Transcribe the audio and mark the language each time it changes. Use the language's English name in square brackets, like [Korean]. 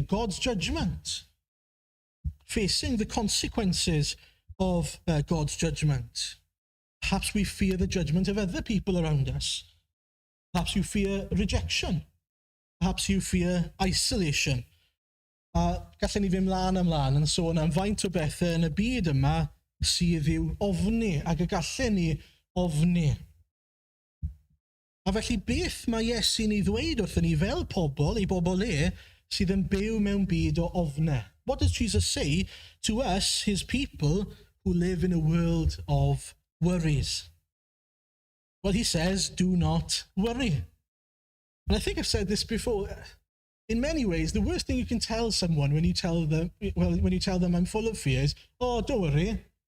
[English] God's judgment, facing the consequences of God's judgment. Perhaps we fear the judgment of other people around us. Perhaps you fear rejection. Perhaps you fear isolation. [Welsh] Gallen ni ddim ymlaen yn sôn am faint o bethau yn y byd yma sydd i'w ofni ac y gallen ni ofni. A felly beth mae Iesu'n ei ddweud wrthyn ni fel pobl, I bobl sydd yn byw mewn byd o ofnau? [English] What does Jesus say to us, his people, who live in a world of worries? Well, he says, do not worry. And I think I've said this before. In many ways, the worst thing you can tell someone when you tell them I'm full of fears, oh, don't worry.